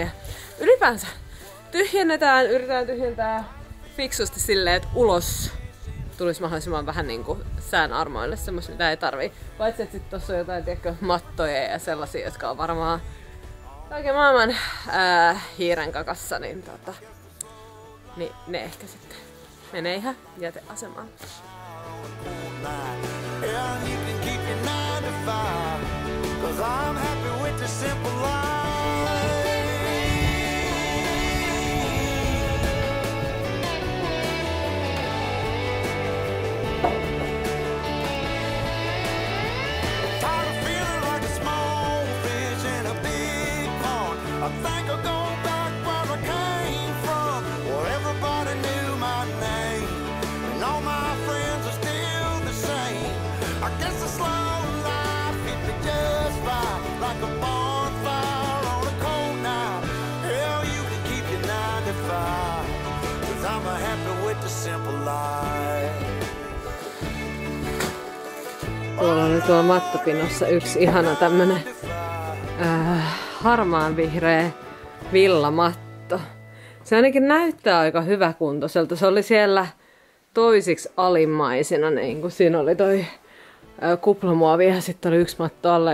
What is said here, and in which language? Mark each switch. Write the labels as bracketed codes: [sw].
[fi] Ja ylipäänsä yritetään tyhjentää fiksusti silleen, että ulos tulisi mahdollisimman vähän niinku sään armoille semmoista, mitä ei tarvii. Paitsi että sit tossa on jotain, tiedätkö, mattoja ja sellaisia, jotka on varmaan kaiken maailman hiiren kakassa, niin niin ne ehkä sitten menee ihan jäteasemaan. [en] I'm happy with the simple life. Tired of feeling like a small fish in a big pond. I think I'll go back where I came from, where everybody knew my name, and all my friends are still the same. I guess the slow life hit me just right, like a bonfire on a cold night. Hell, you can keep your 9 to 5, 'cause I'm happy with the simple life. [fi] Tuolla on tuolla mattopinossa yksi ihana tämmönen harmaan vihreä villamatto. Se ainakin näyttää aika hyväkuntoiselta. Se oli siellä toisiksi alimmaisina, niin kuin siinä oli toi kuplamuovi ja sitten oli yksi matto alla.